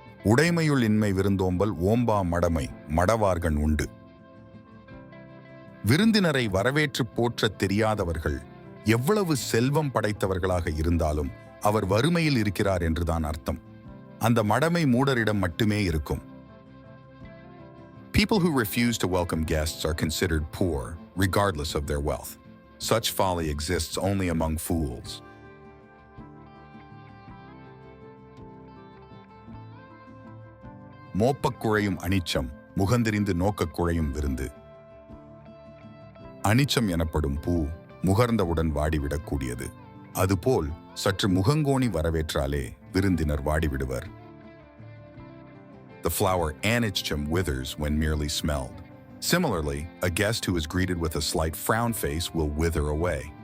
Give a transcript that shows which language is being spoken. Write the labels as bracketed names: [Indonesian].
[Tamil] உடைமையுள் இன்மை விருந்தோம்பல் ஓம்பா மடமை மடவார்கண் உண்டு. விருந்தினரை வரவேற்று போற்றத் தெரியாதவர்கள் எவ்வளவு செல்வம் படைத்தவர்களாக இருந்தாலும் அவர் வறுமையில் இருக்கிறார் என்றுதான் அர்த்தம். அந்த மடமை மூடரிடம் மட்டுமே இருக்கும். [English] People who refuse to welcome guests are considered poor, regardless of their wealth. Such folly exists only among fools. [Tamil] மோப்பக் குழையும் அனிச்சம் முகந்தெறிந்து நோக்கக் குழையும் விருந்து. அனிச்சம் எனப்படும் பூ முகர்ந்தவுடன் வாடிவிடக்கூடியது. அதுபோல் சற்று முகங்கோணி வரவேற்றாலே விருந்தினர் வாடிவிடுவர். [English] The flower anichum withers when merely smelled. Similarly, a guest who is greeted with a slight frown face will wither away.